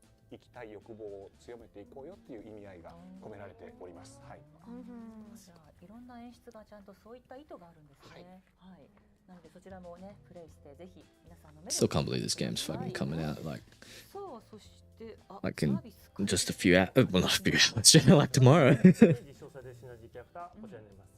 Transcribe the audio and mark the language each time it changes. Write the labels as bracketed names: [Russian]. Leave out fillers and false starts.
[Japanese] いきたい欲望を強めていこうよっていう意味合いが込められております。はい。じゃあいろんな演出がちゃんとそういった意図があるんですね。はい。なのでそちらもねプレイしてぜひ皆さんの目で。 [English] Still can't believe this game's fucking coming out like [Japanese] さあそして [English] like in just a few hours. Well, not a few hours. Like tomorrow. [Japanese] 実証されるシナジーキャラクターこちらになります。